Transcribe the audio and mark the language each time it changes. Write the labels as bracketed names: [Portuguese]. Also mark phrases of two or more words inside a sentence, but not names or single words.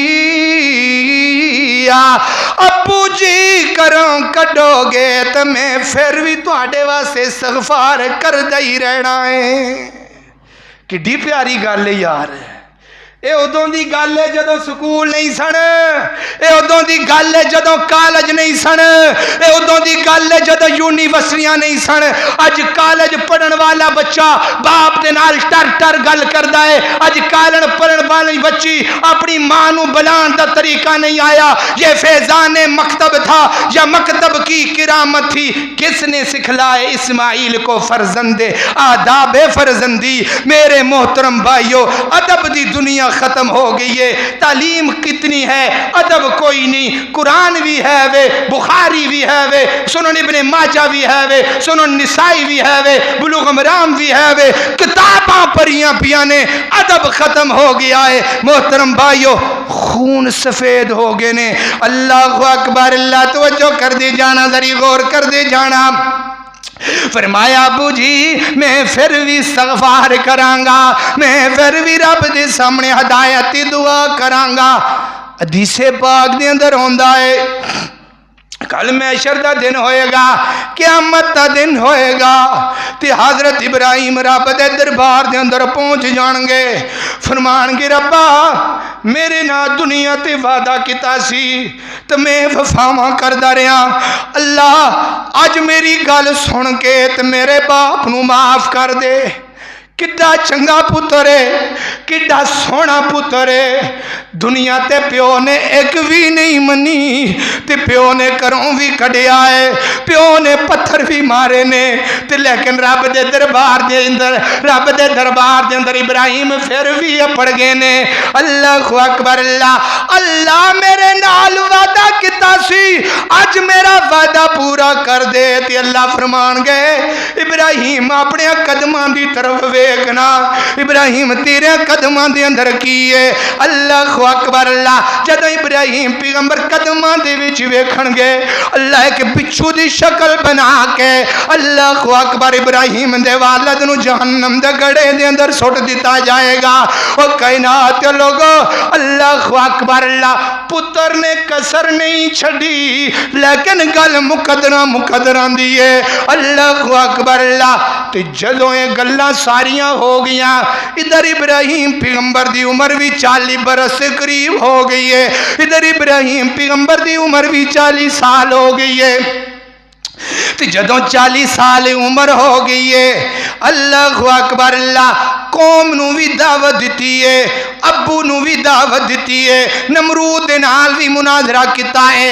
[Punjabi] ابو جی کروں کڈو گے تو میں پھر بھی تواڈے واسطے استغفار کردا ہی رہنا ہے کڈی پیاری گل ہے یار اے ادوں دی گل ہے جدوں سکول نہیں سن اے ادوں دی گل ہے جدوں کالج نہیں سن اے ادوں دی گل ہے جدوں یونیورسٹیاں نہیں سن اج کالج پڑھن والا بچہ باپ دے نال ٹر ٹر گل کردا ہے اج کالج پڑھن والی بچی اپنی ماں نو بلان دا طریقہ نہیں آیا [Urdu] یہ فیضان مکتب تھا یا مکتب کی کرامت تھی کس نے سکھلائے اسماعیل کو فرزند آداب فرزندی [Punjabi] میرے محترم بھائیو ادب دی دنیا ختم ہو گئی ہے. [Urdu] تعلیم کتنی ہے، ادب کوئی نہیں. [Punjabi] قرآن بھی ہے وے، بخاری بھی ہے وے، سنن ابن ماجہ بھی ہے وے، سنن نسائی بھی ہے وے، بلوغ مرام بھی ہے وے. کتاباں پڑھیاں پیاں نے، ادب ختم ہو گیا ہے. محترم بھائیو، خون سفید ہو گئے نے. [Arabic] اللہ اکبر. [Punjabi] اللہ توجہ کر دے جانا، ذری غور کر دے جانا. فرمایا ابو جی میں پھر بھی استغفار کرانگا، میں پھر بھی رب دے سامنے ہدایت دی دعا کرانگا. حدیث پاک دے اندر ہوندا ہے کل محشر دا دن ہوئے گا، قیامت دا دن ہوئے گا تے حضرت ابراہیم رب دے دربار دے اندر پہنچ جان گے. فرمان گے ربا میرے نا دنیا تے وعدہ کیتا سی تے میں وفاواں کردا رہا. اللہ اج میری گل سن کے تے میرے باپ نو معاف کر دے. کڈا چنگا پتر ہے، کڈا سونا پتر ہے. دنیا تے پیو نے ایک بھی نہیں منی تے پیو نے کروں بھی کڈیا ہے، پیو نے پتھر بھی مارے نے تے لیکن رب دے دربار دے اندر ابراہیم پھر بھی اپڑ گئے نے. [Arabic] اللہ اکبر. [Punjabi] اللہ میرے نال وعدہ کیتا سی، اج میرا وعدہ پورا کر دے. تے اللہ فرمان گئے ابراہیم اپنے قدماں دی طرف ویکھنا. ابراہیم تیرے قدماں دے اندر کی ہے. [Arabic] اللہ اکبر. [Punjabi] جدو ابراہیم پیغمبر قدماں دے وچ ویکھن گے، اللہ ایک بچھو دی شکل بنا کے [Arabic] اللہ اکبر [Punjabi] ابراہیم دے والد نو جہنم دے گڑے دے اندر سٹ دیتا جائے گا. او کائنات لوگو [Arabic] اللہ اکبر. [Punjabi] پتر نے کسر نہیں چھڑی لیکن گل مقدراں دی ہے. [Arabic] اللہ اکبر. [Punjabi] تے جدوں یہ گلاں ساریاں ہو گیاں، ادھر ابراہیم پیغمبر دی عمر بھی 40 برس سے قریب ہو گئی ہے، ادھر ابراہیم پیغمبر دی عمر بھی 40 سال ہو گئی ہے. تے جدوں 40 سال عمر ہو گئی ہے، [Arabic] اللہ اکبر. [Punjabi] قوم نو بھی دعوت دیتی ہے، ابو نو بھی دعوت دیتی ہے، نمرود دے نال بھی مناظرہ کیتا ہے.